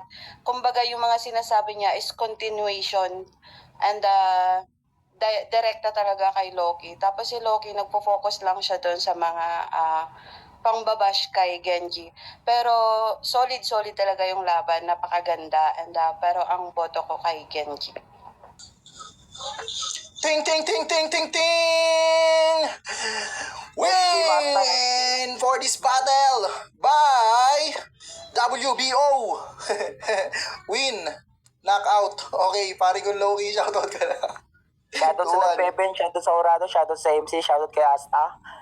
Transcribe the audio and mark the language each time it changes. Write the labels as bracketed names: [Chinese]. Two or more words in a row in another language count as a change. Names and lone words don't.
[Filipino] Kumbaga yung mga sinasabi niya [English] is continuation. [Filipino] And direkta talaga kay Loki. Tapos si Loki, nagpo-focus lang siya doon sa mga pangbabash kay Genji. Pero solid talaga yung laban. Napakaganda. And pero ang boto ko kay Genji. Ting ting ting ting ting ting! [English] Win for this battle by WBO. Win. Knockout. [Filipino] Okay, pare ko Loki, shoutout ka na. Shoutout sa Nagpepen, shoutout sa Orado, shoutout sa MC, shoutout kay Asta.